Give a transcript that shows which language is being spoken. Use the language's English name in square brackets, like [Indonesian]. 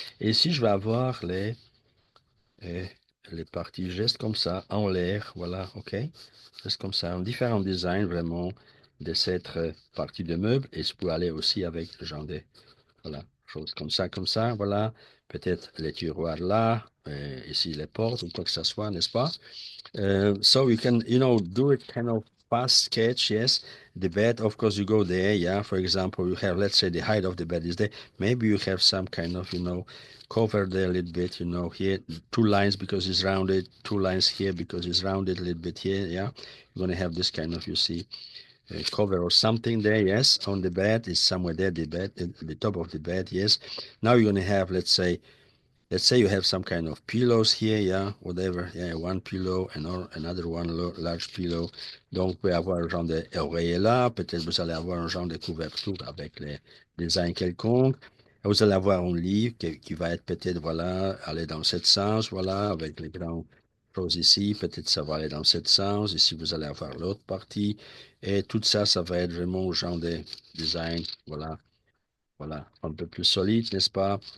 [French] Et ici, je vais avoir euh, les parties juste comme ça, en l'air, voilà, OK? Juste comme ça, un différent design vraiment de cette partie de meuble. Et je peux aller aussi avec le genre de, voilà, choses comme ça, voilà. Peut-être les tiroirs là, ici les portes ou quoi que ce soit, n'est-ce pas? [English] So you can, do it kind of fast sketch, yes. The bed, of course, you go there, yeah. For example, you have, let's say the height of the bed is there. Maybe you have some kind of, cover there a little bit, here, two lines because it's rounded, two lines here because it's rounded a little bit here, yeah. You're going to have this kind of, you see, cover or something there, yes. On the bed is somewhere there, the bed, the top of the bed, yes. Now you're going to have, let's say you have some kind of pillows here, yeah, whatever, yeah, one pillow and or another one large pillow. [French] Donc, vous pouvez avoir un genre d'oreiller là, peut-être vous allez avoir un genre de couverture avec les designs quelconques. Vous allez avoir un livre qui va être peut-être, voilà, aller dans ce sens, voilà, avec les grandes choses ici, peut-être ça va aller dans ce sens. Ici, vous allez avoir l'autre partie. Et tout ça, ça va être vraiment un genre de design, voilà, voilà, un peu plus solide, n'est-ce pas?